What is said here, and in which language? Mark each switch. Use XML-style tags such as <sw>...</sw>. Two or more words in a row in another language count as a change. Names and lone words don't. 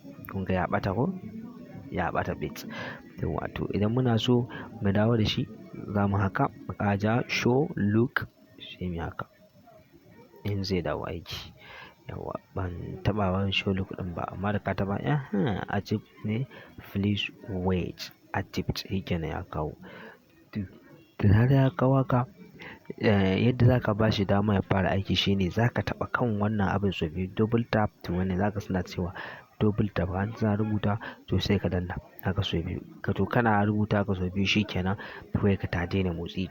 <ha>Kun ga ya ɓata ko? Ya ɓata bit. Yawwa, to idan muna so mu dawo da shi, za mu haka, mu ƙara ja</ha> <en>show look,</en> <ha>sai mu yi haka. In zai dawo aiki. Yawwa, ban taɓa wani</ha> <en>show look</en> <ha>ɗin ba, amma da ka taɓa, aha, active ne,</ha> <en>please wait, active,</en> <ha>shi kenan ya kawo. To, da zarar ya kawo haka, eh, yadda za ka ba shi dama ya fara aiki shine za ka taɓa kan wannan abin sau biyu,</ha> <en>double tap</en> <ha>to wannan, za ka suna cewa</ha> <en>double tap,</en> <ha>an suna rubuta, to sai ka danna haka sau biyu. Ka to kana rubuta haka sau biyu shi kenan, wayarka ta daina motsi.</ha>